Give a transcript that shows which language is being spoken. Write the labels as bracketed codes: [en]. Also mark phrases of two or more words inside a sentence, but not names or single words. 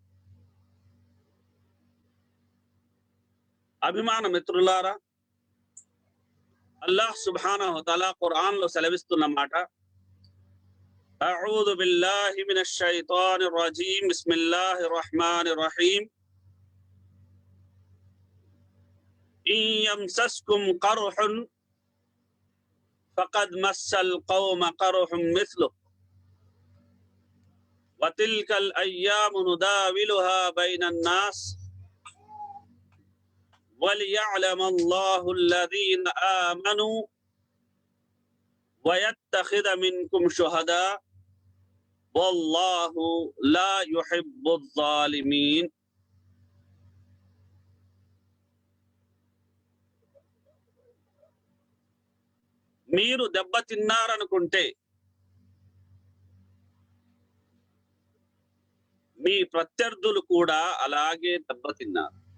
[te] అభిమాన మిత్రులారా, [ar] الله سبحانه وتعالى [te] ఖురాన్ లో సెలవిస్తున్న మాట, [ar] أعوذ بالله من الشيطان الرجيم بسم الله الرحمن الرحيم إن يمسسكم قرح فقد مس القوم قرح مثله وتلك الأيام نداولها بين الناس وَلِيَعْلَمَ اللَّهُ الَّذِينَ آمَنُوا وَيَتَّخِذَ مِنكُمْ شُهَدَاءَ وَاللَّهُ لَا يُحِبُّ الظَّالِمِينَ. [te] మీరు దెబ్బతిన్నారనుకుంటే మీ ప్రత్యర్థులు కూడా అలాగే దెబ్బతిన్నారు.